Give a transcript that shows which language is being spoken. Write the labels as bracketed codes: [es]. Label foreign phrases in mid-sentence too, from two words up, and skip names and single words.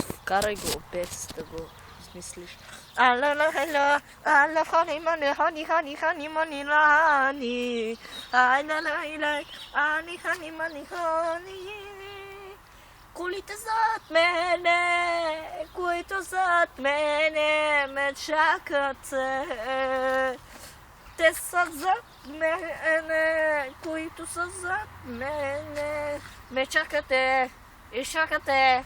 [bg] Карай го без да го смислиш. Ала хони мани хони хони хони мани лани. Ани хони мани хони. Колите зад мене, които зад мене ме чакат. Те са зад мене, които са зад мене ме чакате и чакате.